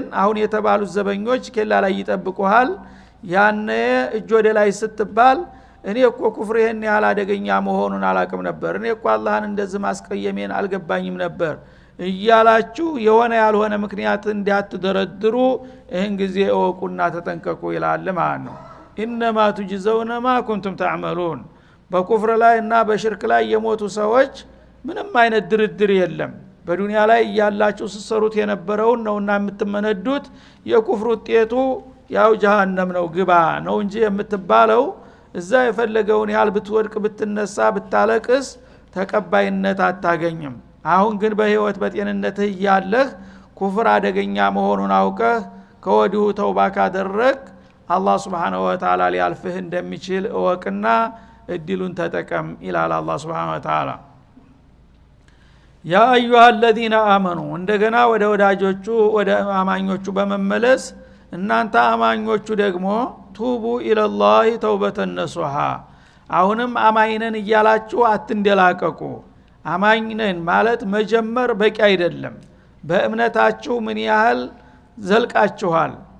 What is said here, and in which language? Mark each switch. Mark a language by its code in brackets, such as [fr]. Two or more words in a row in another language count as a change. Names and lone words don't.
[am] አሁን የተባሉት ዘበኞች ኬላ ላይ ይጠብቁሃል። ያነ እጅ ወደ ላይ ስትባል እኔ እኮ ኩፍር ይሄን ያህል አደገኛ መሆኑን አላቅም ነበር እኔ እኮ አላህን እንደዚህ ማስቀየሜን አልገባኝም ነበር እያላችሁ የሆነ ያልሆነ ምክንያት እንዲያትደረድሩ ይህን ጊዜ እወቁና ተጠንቀቁ ይላል ማለት ነው። [ar] إنما تجزون ما كنتم تعملون [am] በኩፍር ላይ እና በሽርክ ላይ የሞቱ ሰዎች ምንም አይነት ድርድር የለም። በዱንያ ላይ ያላችሁ ሲሰሩት የነበረውን ነውና የምትመነዱት የኩፍር ውጤቱ ያው ጀሃነም ነው ግባ ነው እንጂ የምትባለው እዛ የፈለገውን ያህል ብትወድቅ ብትነሳ ብታለቅስ ተቀባይነት አታገኝም። አሁን ግን በህይወት በጤንነት ያለህ ኩፍር አደገኛ መሆኑን አውቀህ ከወዲሁ ተውባ ካደረክ አላህ [ar] سبحانه وتعالى [am] ሊያልፍህ እንደሚችል እወቅና እድሉን ተጠቀም ይላል አላህ [ar] سبحانه وتعالى። يا أيها الذين آمنوا [am] እንደገና ወደ ወዳጆቹ ወደ አማኞቹ በመመለስ እናንተ አማኞቹ ደግሞ [ar] توبوا إلى الله توبة نصوحا [am] አሁንም አማኝነን እያላችሁ አትንደላቀቁ። አማኝነን ማለት መጀመር በቂ አይደለም። በእምነታችሁ ምን ያህል ዘልቃችኋል፣